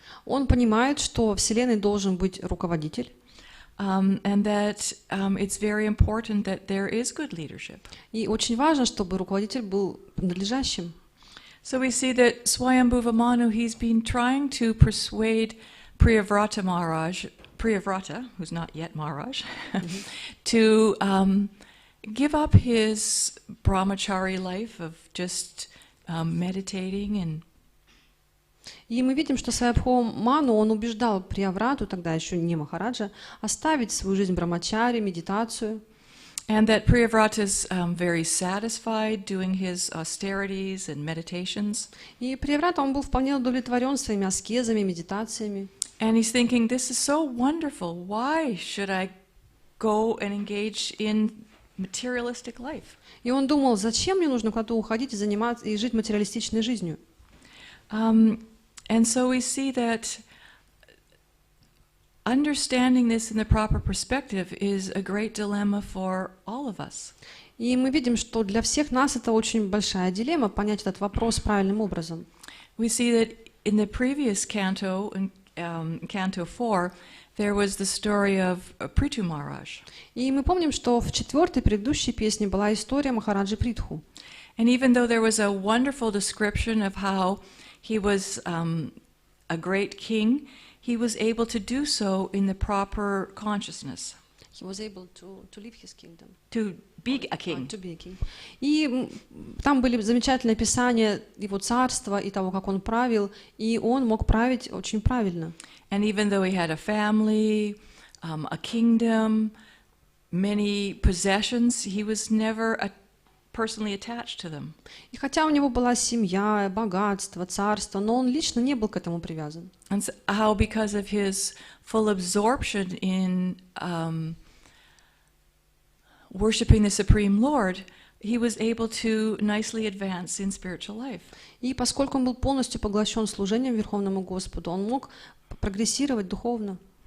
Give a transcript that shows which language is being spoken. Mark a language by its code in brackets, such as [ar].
[ru] Он понимает, что в Вселенной должен быть руководитель. [en] And that it's very important that there is good leadership. [ru] И очень важно, чтобы руководитель был надлежащим. [en] So we see that Swayambhuva Manu, he's been trying to persuade Priyavrata Maharaj, Priyavrata, who's not yet Maharaj, to give up his brahmachari life of just meditating and. [ru] И мы видим, что Свайабхува Ману, он убеждал Прияврату, тогда еще не Махараджа, оставить свою жизнь брамачари, медитацию. [en] And that Priyavrata is very satisfied doing his austerities and meditations. [ru] И Прияврата, он был вполне удовлетворен своими аскезами, медитациями. [en] And he's thinking, this is so wonderful. Why should I go and engage in materialistic life? [ru] И он думал, зачем мне нужно куда-то уходить и заниматься и жить материалистичной жизнью? [en] And so we see that understanding this in the proper perspective is a great dilemma for all of us. [ru] И мы видим, что для всех нас это очень большая дилемма понять этот вопрос правильным образом. [en] We see that in the previous canto, in Canto 4, there was the story of Prithu Maharaj. [ru] И мы помним, что в четвертой предыдущей песне была история Махараджи Притху. [en] And even though there was a wonderful description of how he was a great king, he was able to do so in the proper consciousness. He was able to live his kingdom. To be a king. To be a king. [ru] И там были замечательные описания его царства и того, как он правил, и он мог править очень правильно. [en] And even though he had a family, a kingdom, many possessions, he was never a personally attached to them. [ru] И хотя у него была семья, богатство, царство, но он лично не был к этому привязан. [en] And so how, because of his full absorption in worshiping the Supreme Lord, he was able to nicely advance in spiritual life. [ru] И поскольку он был полностью поглощен служением Верховному Господу, он мог прогрессировать духовно.